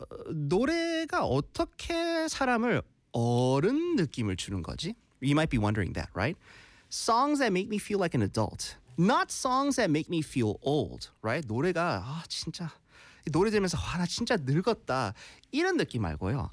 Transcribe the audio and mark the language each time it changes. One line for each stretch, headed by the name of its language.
Korean: 노래가 어떻게 사람을 어른 느낌을 주는 거지?
English: You might be wondering that, right? Songs that make me feel like an adult. Not songs that make me feel old, right?
Korean: 노래가 진짜 노래 들으면서 나 진짜 늙었다 이런 느낌 말고요.